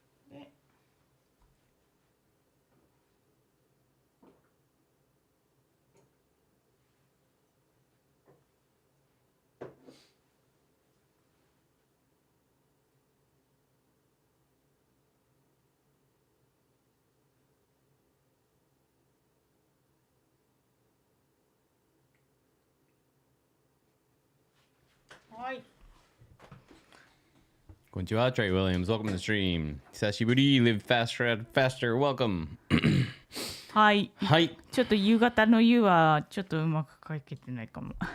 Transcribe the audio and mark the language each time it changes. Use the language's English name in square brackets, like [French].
[Japanese] で、はい。こんにちは、Trey Williams. [English] Welcome to the stream. [Japanese] 久しぶり [English] Live faster, faster. Welcome. [Japanese] はい。はい。ちょっと夕方の夕はちょっとうまく書けてないかも。